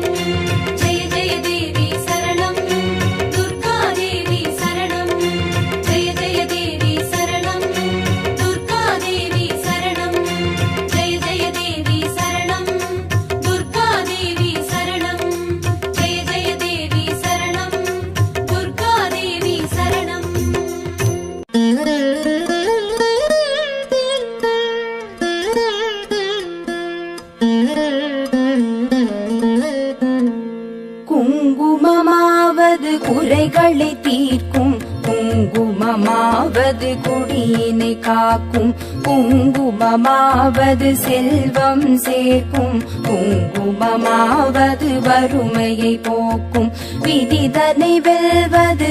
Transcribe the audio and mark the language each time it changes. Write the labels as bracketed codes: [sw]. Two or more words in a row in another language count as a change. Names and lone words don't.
[sa] जय जय देवी शरणम् दुर्गा देवी शरणम् जय जय देवी शरणम् दुर्गा देवी शरणम् जय जय देवी शरणम् दुर्गा देवी शरणम् जय जय देवी शरणम् दुर्गा देवी शरणम् [ta] குங்குமமாவது குறைகளை தீர்க்கும் குங்குமமாவது குடியினை காக்கும் குங்குமமாவது செல்வம் சேர்க்கும் குங்குமமாவது வறுமையை போக்கும் விதிதனை வெல்வது